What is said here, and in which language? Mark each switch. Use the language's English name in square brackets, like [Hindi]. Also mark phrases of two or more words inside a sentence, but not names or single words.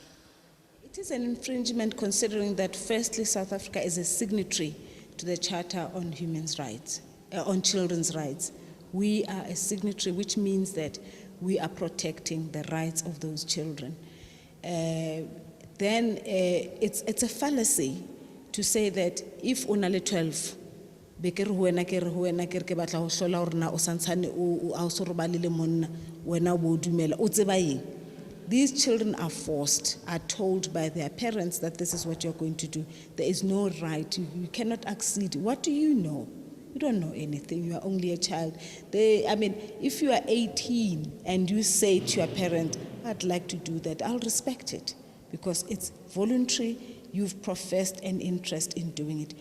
[English] It is an infringement considering that firstly South Africa is a signatory to the Charter on Human Rights, on Children's Rights. We are a signatory, which means that we are protecting the rights of those children. Then it's a fallacy to say that if [Southern Sotho] unale 12 be ke re ho wena ke re ke batla ho hlola hore na o santshane o a o so robalile monna wena o bo dumela o tseba eng. [English] These children are forced, are told by their parents that this is what you're going to do. There is no right, you cannot accede. What do you know? You don't know anything, you are only a child. If you are 18 and you say to your parent, I'd like to do that, I'll respect it because it's voluntary, you've professed an interest in doing it.